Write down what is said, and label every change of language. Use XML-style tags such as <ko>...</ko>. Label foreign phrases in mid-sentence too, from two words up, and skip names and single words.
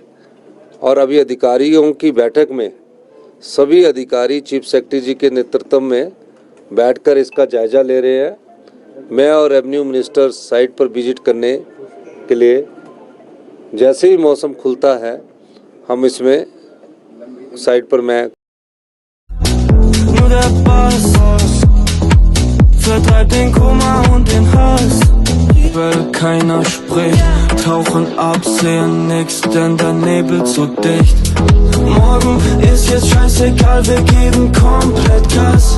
<hi>और अभी अधिकारियों की बैठक में सभी अधिकारी चीफ सेक्रेटरी जी के नेतृत्व में बैठकर इसका जायजा ले रहे हैं। मैं और रेवेन्यू मिनिस्टर साइट पर विजिट करने के लिए जैसे ही मौसम खुलता है हम इसमें साइट पर मैं</hi> <de>vertreibt den Kummer und den Hass. Weil keiner spricht, tauchen ab, sehen nix, denn der Nebel zu dicht. Morgen ist jetzt scheißegal, wir geben komplett Gas.</de>